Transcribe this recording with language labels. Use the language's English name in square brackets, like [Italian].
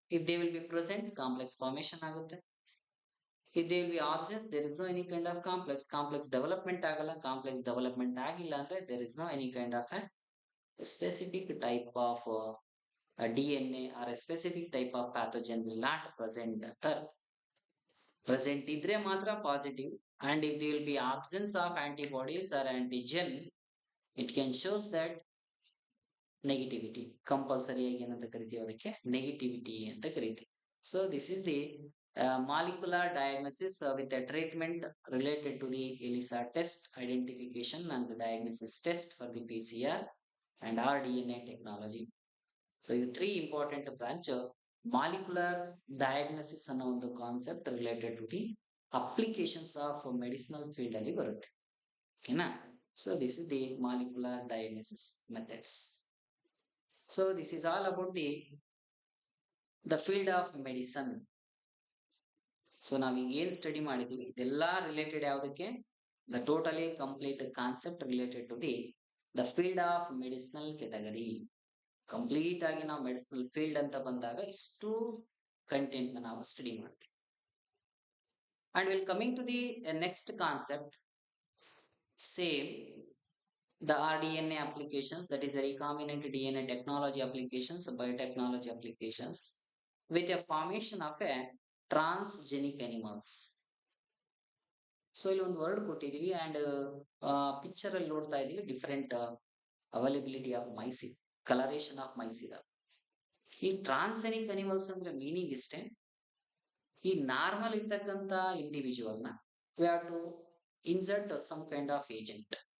[English] if they will be present, complex formation [Kannada] ಆಗುತ್ತೆ. [English] if they will be absence, there is no any kind of complex development [Kannada] ಆಗಲ್ಲ. [English] complex development [Kannada] ಆಗಿಲ್ಲ ಅಂದ್ರೆ [English] There is no any kind of a specific type of DNA or a specific type of pathogen will not present. Present [Kannada] ಇದ್ರೆ ಮಾತ್ರ [English] Positive, and if there will be absence of antibodies or antigen, it can shows that negativity. [Kannada] Compulsory ಆಗಿ ಏನಂತ ಕರಿತೀವಿ, ಅದಕ್ಕೆ negativity ಅಂತ ಕರಿತೀವಿ. [English] So this is the molecular diagnosis with a treatment related to the ELISA test, identification and the diagnosis test for the PCR and rDNA technology. So you three important branch molecular diagnosis [Kannada] ಅನ್ನೋ ಒಂದು [English] concept related to the applications of medicinal field [Kannada] ಅಲ್ಲಿ ಬರುತ್ತೆ. ಓಕೆನಾ. [English] So this is the molecular diagnosis methods. So this is all about the field of medicine. So [Kannada] ನಾವೀಗ ಏನ್ [English] study [Kannada] ಮಾಡಿದ್ವಿ ಇದೆಲ್ಲ [English] related [Kannada] ಯಾವುದಕ್ಕೆ, [English] The totally complete concept related to the field of medicinal category. [Kannada] Complete ಆಗಿ ನಾವು medicinal field ಅಂತ ಬಂದಾಗ ಇಷ್ಟು ಕಂಟೆಂಟ್ ನಾವು ಸ್ಟಡಿ ಮಾಡ್ತೀವಿ. [English] And will coming to the next concept, same the rDNA applications, that is the recombinant DNA technology applications, biotechnology applications with a formation of a transgenic animals. So [Kannada] ಇಲ್ಲಿ ಒಂದು [English] word [Kannada] ಕೊಟ್ಟಿದೀವಿ [English] and picture [Kannada] ಅಲ್ಲಿ ನೋಡ್ತಾ ಇದೀವಿ [English] different availability of mice, colouration of mice [Kannada] ಇದಾವೆ. [English] ಈ transgenic animals [Kannada] ಅಂದ್ರೆ [English] meaning [Kannada] ಇಷ್ಟೇ, ಈ [English] normal [Kannada] ಇರ್ತಕ್ಕಂತ [English] Individual ನ we have to insert some kind of agent.